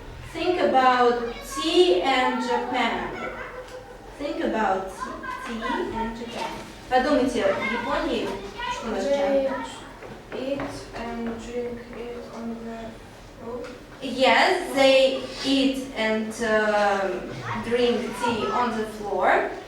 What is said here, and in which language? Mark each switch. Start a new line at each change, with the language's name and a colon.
English: Think about tea and Japan. Think about tea and Japan.
Russian: Подумайте, в Японии что у нас чай?
English: Eat and drink it on the road. Yes, they eat and drink tea on the floor.